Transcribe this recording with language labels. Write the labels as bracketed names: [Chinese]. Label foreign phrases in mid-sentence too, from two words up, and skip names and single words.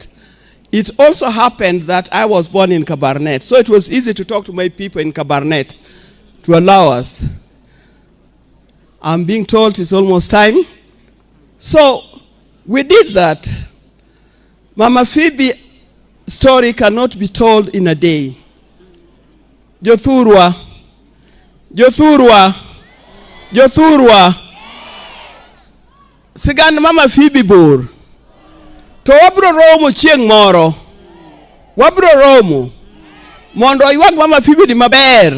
[English] It also happened that I was born in Kabarnet, so it was easy to talk to my people in Kabarnet to allow us. I'm being told it's almost time. So we did that. Mama Phoebe story cannot be told in a day. [Luo (Kenya and Tanzania)] Jothurwa. Sigan Mama Phoebe bor. To wabro romo chieng' moro. Wabro romo. Mondo aywag Mama Phoebe di maber.